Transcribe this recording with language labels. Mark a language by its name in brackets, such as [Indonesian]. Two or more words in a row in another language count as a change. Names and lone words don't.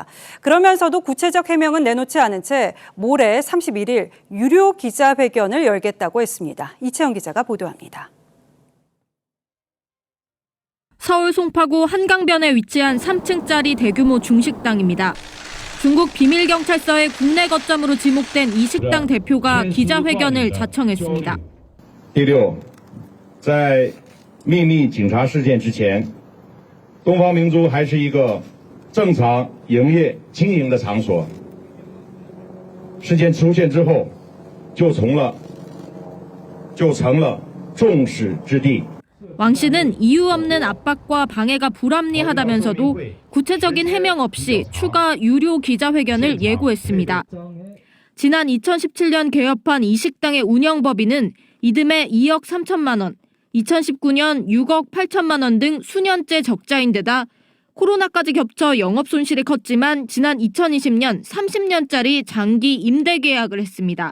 [Korean] 그러면서도 구체적 해명은 내놓지 않은 채 모레 31일 유료 기자회견을 열겠다고 했습니다. 이채영 기자가 보도합니다. 서울 송파구 한강변에 위치한 3층짜리 대규모 중식당입니다. 중국 비밀경찰서의 국내 거점으로 지목된 이 식당 대표가 기자회견을 자청했습니다. [Chinese] 第六，在秘密警察事件之前，东方明珠还是一个正常营业经营的场所。事件出现之后，就成了众矢之的。 [Korean] 왕 씨는 이유 없는 압박과 방해가 불합리하다면서도 구체적인 해명 없이 추가 유료 기자회견을 예고했습니다. 지난 2017년 개업한 이 식당의 운영법인은 이듬해 2억 3천만 원, 2019년 6억 8천만 원 등 수년째 적자인데다 코로나까지 겹쳐 영업 손실이 컸지만 지난 2020년 30년짜리 장기 임대 계약을 했습니다.